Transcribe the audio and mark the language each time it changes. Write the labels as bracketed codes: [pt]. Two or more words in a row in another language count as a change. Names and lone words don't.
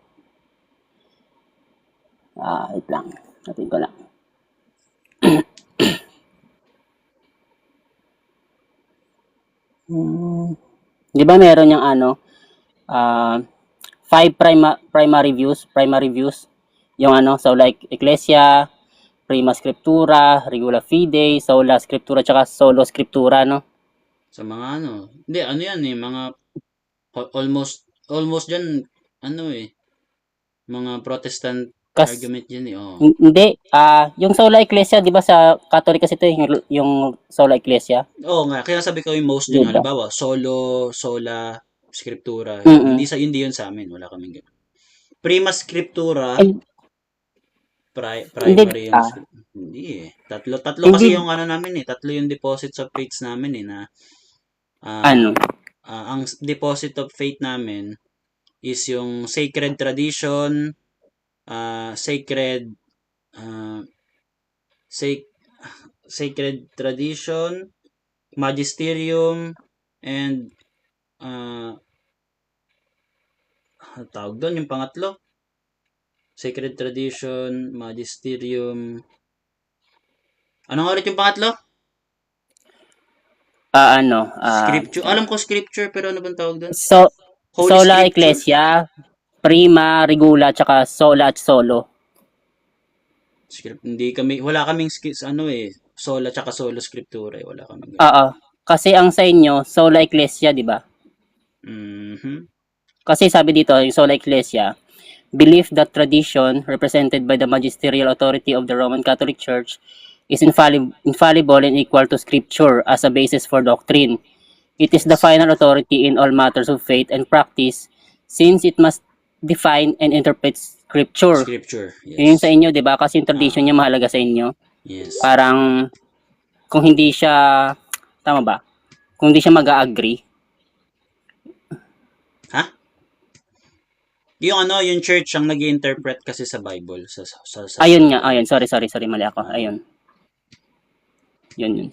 [tl] Wait lang. Natin ko lang. Di ba meron yung 5 [en] primary views. [tl] Yung [en] so like [tl] Ecclesia, Prima Scriptura, Regula Fidei, Sola Scriptura, tsaka Solo Scriptura, no? Sa mga hindi, yan eh, mga almost dyan, mga [en] Protestant argument [tl] yan eh, Hindi, yung Sola Ecclesia, di ba sa Catholic kasi ito yung Sola Ecclesia? Oo nga, kaya sabi ko yung most dyan, Diba? halimbawa, Sola Scriptura, hindi yun sa amin, wala kaming ganun. Prima Scriptura, primary yung hindi eh. Tatlo kasi yung namin eh. Tatlo yung [en] deposits of faith [tl] namin eh na ang [en] deposit of faith [tl] namin is yung [en] sacred tradition, sacred tradition, magisterium, and [tl] tawag doon yung pangatlo. [en] Sacred tradition, magisterium. [tl] Ano nga ulit yung pangatlo? Scripture. Alam ko scripture, pero ano bang tawag doon? Sola Ecclesia, Prima, Regula, tsaka Sola at Solo. Wala kaming Sola tsaka Solo Scriptura eh. Wala kaming. Kasi ang sa inyo, Sola Ecclesia, di ba? Kasi sabi dito, yung Sola Ecclesia, [en] believe that tradition represented by the magisterial authority of the Roman Catholic Church is infallible and equal to Scripture as a basis for doctrine. It is the final authority in all matters of faith and practice since it must define and interpret Scripture. Yes. [tl] Yun sa inyo, di ba? Kasi yung tradition niya mahalaga sa inyo. Yes. Parang, kung hindi siya, tama ba? Kung hindi siya mag-agree. Yung church ang nag-i-interpret kasi sa Bible. Ayun nga, sorry, mali ako. Ayun. Yun.